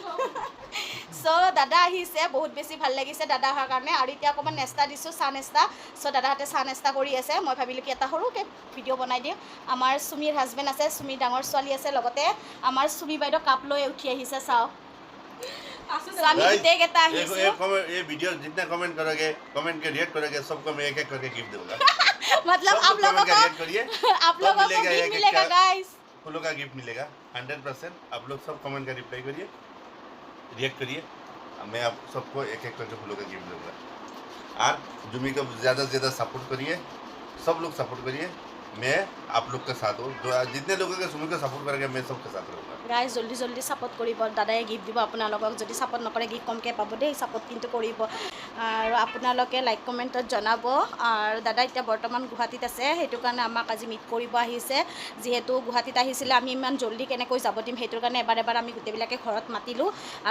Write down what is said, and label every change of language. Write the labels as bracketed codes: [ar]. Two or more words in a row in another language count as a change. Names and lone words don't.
[as] চ' দাদা আহিছে বহুত বেছি ভাল লাগিছে দাদা অহাৰ কাৰণে আৰু এতিয়া অকণমান নেস্তা দিছোঁ চাহ নেস্তা চ' দাদাহঁতে চাহ নেস্তা কৰি আছে মই ভাবিলোঁ কি এটা সৰুকৈ ভিডিঅ' বনাই দিওঁ আমাৰ চুমিৰ হাজবেণ্ড আছে চুমিৰ ডাঙৰ ছোৱালী আছে লগতে আমাৰ চুমি বাইদেউ কাপ লৈ উঠি আহিছে চাওঁ আমি গোটেইকেইটা আহিছোঁ [hi] ये वीडियो जितना कमेंट करोगे कमेंट के रिएक्ट करोगे सबको मैं एक एक करके गिफ्ट दूंगा मतलब आप लोगों को गिफ्ट मिलेगा गाइस फूलों का गिफ्ट मिलेगा 100%। आप लोग सब कमेंट का रिप्लाई करिए रिएक्ट करिए मैं आप सबको एक एक करके फूलों का गिफ्ट दूंगा और जुमी को ज़्यादा से ज़्यादा सपोर्ट करिए सब लोग सपोर्ट करिए मैं आप लोग के साथ हूँ जो जितने लोगों के सुमी को सपोर्ट करेंगे मैं सबके साथ रहूँगा [as] গাইজ জলদি জলদি ছাপোৰ্ট কৰিব দাদাই গিফ্ট দিব আপোনালোকক যদি ছাপোৰ্ট নকৰে গিফ্ট কমকৈ পাব দেই ছাপোৰ্ট কিন্তু কৰিব আৰু আপোনালোকে লাইক কমেণ্টত জনাব আৰু দাদা এতিয়া বৰ্তমান গুৱাহাটীত আছে সেইটো কাৰণে আমাক আজি মিট কৰিব আহিছে যিহেতু গুৱাহাটীত আহিছিলে আমি ইমান জলদি কেনেকৈ যাব দিম সেইটোৰ কাৰণে এবাৰ আমি গোটেইবিলাকে ঘৰত মাতিলোঁ আৰু